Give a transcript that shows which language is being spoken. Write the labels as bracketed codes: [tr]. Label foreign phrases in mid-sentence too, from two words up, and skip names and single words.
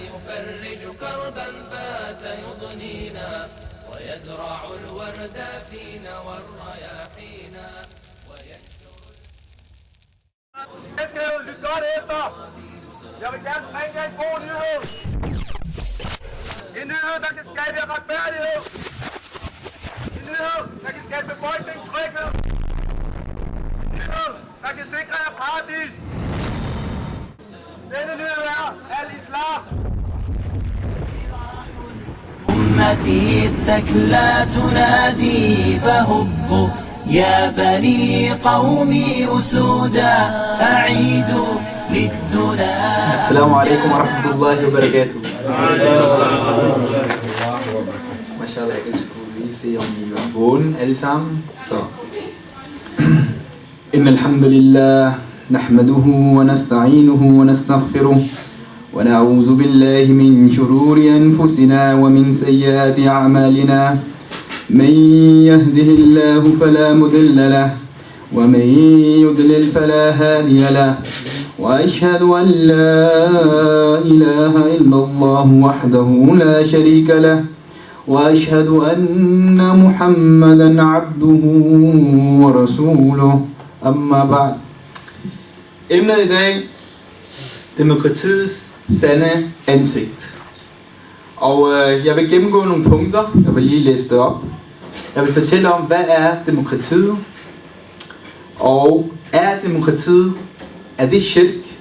[ar] يفرج كربا بات يضنينا ويزرع الورد فينا والرياحينا وينشر. [da] Lyt godt efter. Jeg vil gerne bringe jer en god nyhed. En nyhed, der kan skabe retfærdighed. En nyhed, der kan skabe befolkningstryghed. En nyhed, der kan sikre jer paradis. Denne nyhed er al-Islam. [ar] أمتي الثكلى تنادي فهبوا يا بني قومي أسودا أعيدوا للدنا. السلام عليكم ورحمة الله وبركاته. [da] Mashallah, jeg skulle lige se, om I var vågne alle sammen. Så. [ar] إن الحمد لله نحمده ونستعينه ونستغفره ونعوذ بالله من شرور أنفسنا ومن سيئات أعمالنا. من يهده الله فلا مضل له ومن يضلل فلا هادي له وأشهد أن لا إله إلا الله وحده لا شريك له وأشهد أن محمدا عبده ورسوله أما بعد. [da] Emnet i dag: demokratiets sande ansigt. Og jeg vil gennemgå nogle punkter. Jeg vil lige læse det op. Jeg vil fortælle om, hvad er demokratiet? Og er demokratiet, er det shirk?